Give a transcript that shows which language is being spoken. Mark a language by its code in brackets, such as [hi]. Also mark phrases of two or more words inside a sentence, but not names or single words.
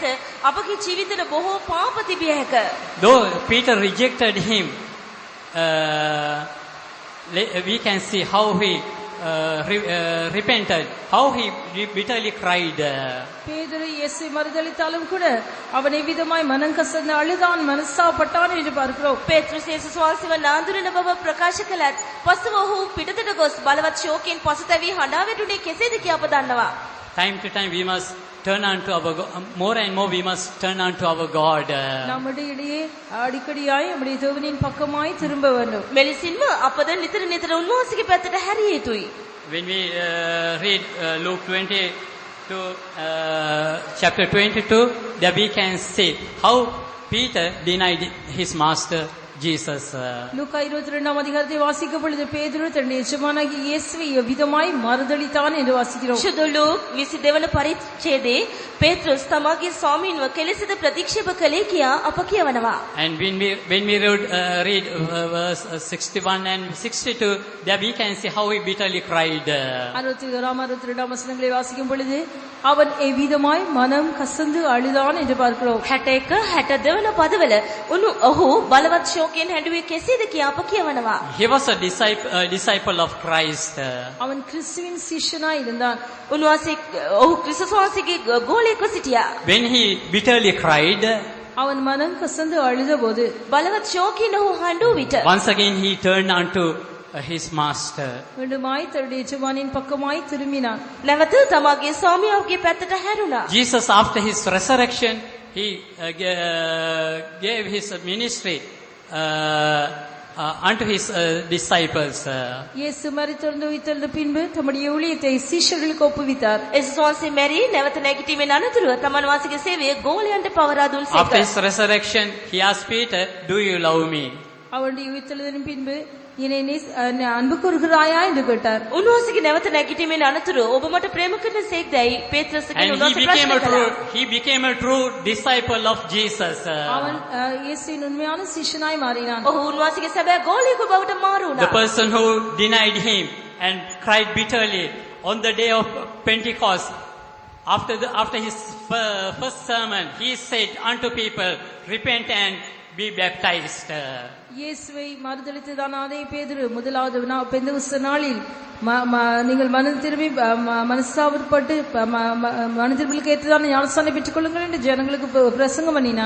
[si] අපගේ ජීවිතවල බොහෝ පාප තිබිය හැක. [en] Though Peter rejected him, we can see how he repented, how he bitterly cried. [ta] பேதுரு இயேசுவை மறுதலித்தாலும் கூட அவன் எவ்விதமாய் மனம் கசந்து அழுதான், மனஸ்தாபப்பட்டான் என்று பார்க்கிறோம். [si] පේත්‍රස් යේසුස් වහන්සේව නාඳුනන බව ප්‍රකාශ කළත් පසුව ඔහු පිටතට ගොස් බලවත් ශෝකයෙන් පසුතැවී හඬා වැටුනේ කෙසේද කියා අප දන්නවා. [en] Time to time we must turn unto our more and more we must turn unto our God. [ta] நம்முடைய இடையே அடிக்கடியாய் நம்முடைய தேவனின் பக்கமாய் திரும்ப வேண்டும். [si] මෙලෙසින්ම අපද නිතර නිතර උන්වහන්සේගේ පැත්තට හැරිය යුතුයි. [en] When we read Luke 20 to chapter 22, there we can see how Peter denied his master Jesus. [ta] லூக்கா 22ஆம் அதிகாரத்தை வாசிக்கும் பொழுது பேதுரு தன்னுடைய எஜமானாகிய இயேசுவை எவ்விதமாய் மறுதலித்தான் என்று வாசிக்கிறோம். [si] සුදු ලූක් 22 වන පරිච්ඡේදයේ පේත්‍රුස් තමාගේ ස්වාමීන්ව කෙලෙසද ප්‍රතික්ෂේප කළේ කියා අප කියවනවා. [en] And when we read verse 61 and 62, there we can see how he bitterly cried. [ta] 61ஆம் 62ஆம் வசனங்களை வாசிக்கும் பொழுது அவன் எவ்விதமாய் மனம் கசந்து அழுதான் என்று பார்க்கிறோம். [si] 61 62 වන පදවල ඔහු බලවත් ශෝකයෙන් හැඬුවේ කෙසේද කියා අප කියවනවා. [en] He was a disciple of Christ. [ta] அவன் கிறிஸ்துவின் சிஷ்யனாய் இருந்தான். [si] උන්වහන්සේ ඔහු ක්‍රිස්තුස් වහන්සේගේ ගෝලයෙක්ව සිටියා. [en] When he bitterly cried, [ta] அவன் மனம் கசந்து அழுதபோது [si] බලවත් ශෝකයෙන් ඔහු හඬු විට [en] once again he turned unto his master. [ta] மீண்டுமாய் தன்னுடைய எஜமானின் பக்கமாய் திரும்பினான். [si] නැවත තමාගේ ස්වාමියාගේ පැත්තට හැරුණා. [en] Jesus, after his resurrection, he gave his ministry unto his disciples. [ta] இயேசு மரித்தெழுந்து உயிர்த்தெழுந்த பின்பு தம்முடைய ஊழியத்தை சீஷர்களுக்கு ஒப்புவித்தார். [si] යේසුස් වහන්සේ මැරී නැවත නැගිටීමෙන් අනතුරුව තමන් වහන්සේගේ සේවය ගෝලයන්ට පවරා දුන් සේක. [en] After his resurrection, he asked Peter, "Do you love me?" [ta] அவனுடைய உயிர்த்தெழுதலின் பின்பு என்னை அன்பு கூறுகிறாயா என்று கேட்டார். [si] උන්වහන්සේගේ නැවත නැගිටීමෙන් අනතුරුව ඔබ මට ප්‍රේම කරන සේක්දයි පේත්‍රස්ගෙන් [en] And [si] උන්වහන්සේ ප්‍රශ්න කළා. [en] he became a true disciple of Jesus. [ta] அவன் இயேசுவின் உண்மையான சிஷ்யனாய் மாறினான். [si] ඔහු උන්වහන්සේගේ සැබෑ ගෝලියෙකු බවට මාරු [en] The [si] වුණා. [en] person who denied him and cried bitterly on the day of Pentecost, after his first sermon, he said unto people, "Repent and be baptized." [ta] இயேசுவை மறுதலித்ததான அதே பேதுரு முதலாவது பெந்தெகோஸ்தே நாளில் நீங்கள் மனம் திரும்பி மனஸ்தாபப்பட்டு மனதிற்கு ஏற்றதான ஞானஸ்நானம் பெற்றுக் கொள்ளுங்கள் என்று ஜனங்களுக்கு பிரசங்கம் பண்ணினான்.